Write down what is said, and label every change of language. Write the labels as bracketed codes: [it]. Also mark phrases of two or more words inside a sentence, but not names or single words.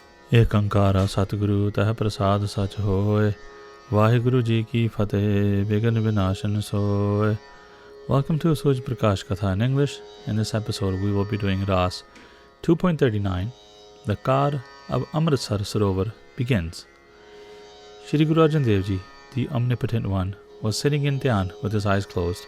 [pa] ਏਕ ਅੰਕਾਰਾ ਸਤਗੁਰੂ ਤਹ ਪ੍ਰਸਾਦ ਸਚ ਹੋਇ. ਵਾਹਿਗੁਰੂ ਜੀ ਕੀ ਫ਼ਤਹਿ, ਵਿਘਨ ਵਿਨਾਸ਼ਨ ਸੋਇ. [en] Welcome to Suj Prakash Katha in English. In this episode, we will be doing Raas 2.39. The Car of Amritsar Sarovar begins. Shri Guru Arjan Dev Ji, the Omnipotent One, was sitting in Gyaan with his eyes closed.